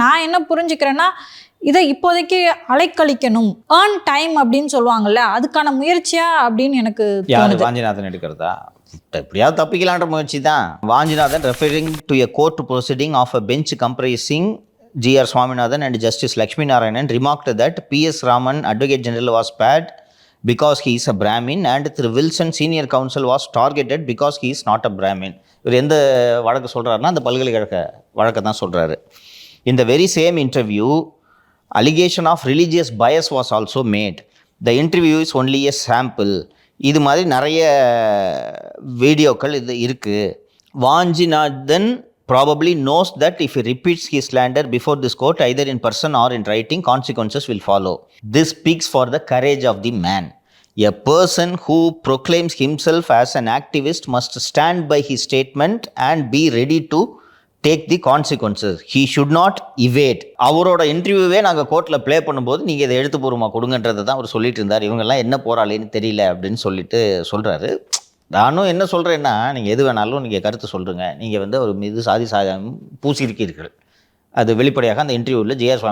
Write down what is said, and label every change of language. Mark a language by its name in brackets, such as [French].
[Tamil] நான் என்ன புரிஞ்சுக்கிறேன்னா, இதை இப்போதைக்கு அலைக்கழிக்கணும், ஏர்ன் டைம் அப்படின்னு சொல்லுவாங்கல்ல, அதுக்கான முயற்சியா அப்படின்னு எனக்கு யார் வாஞ்சிநாதன் எடுக்கிறதா? எப்படியாவது தப்பிக்கலான்ற முயற்சி தான். [English] Vanchinathan referring to a court proceeding of a bench comprising G.R. Swaminathan and Justice Lakshmi Narayanan remarked that P.S. Raman, Advocate General, was spared because he is a Brahmin and Thiru Wilson, Senior Counsel, was targeted because he is not a Brahmin. [Tamil] இவர் எந்த வழக்கு சொல்கிறாருன்னா அந்த வழக்கை தான் சொல்கிறாரு. [English] In the very same interview, allegation of religious bias was also made. The interview is only a sample. [Tamil] இது மாதிரி நிறைய வீடியோக்கள் இது இருக்குது. [English] Vanchinathan probably knows that if he repeats his slander before this court, either in person or in writing, consequences will follow. This speaks for the courage of the man. A person who proclaims himself as an activist must stand by his statement and be ready to take the consequences. He should not evade. [Tamil] அவரோட இன்டர்வியூவே நாங்கள் கோர்ட்டில் play பண்ணும்போது நீங்கள் இதை எழுத்துப்பூர்வமாக கொடுங்கன்றதை தான் அவர் சொல்லிட்டு இருந்தார். இவங்கெல்லாம் என்ன போராளின்னு தெரியல அப்படின்னு சொல்லிட்டு சொல்கிறாரு. நானும் என்ன சொல்கிறேன்னா, நீங்கள் எது வேணாலும் நீங்கள் கருத்து சொல்கிறீங்க, நீங்கள் வந்து அவர் மீது சாதி சாயம் பூசியிருக்கீர்கள், அது வெளிப்படையாக அந்த இன்டர்வியூவில் ஜி.ஆர்.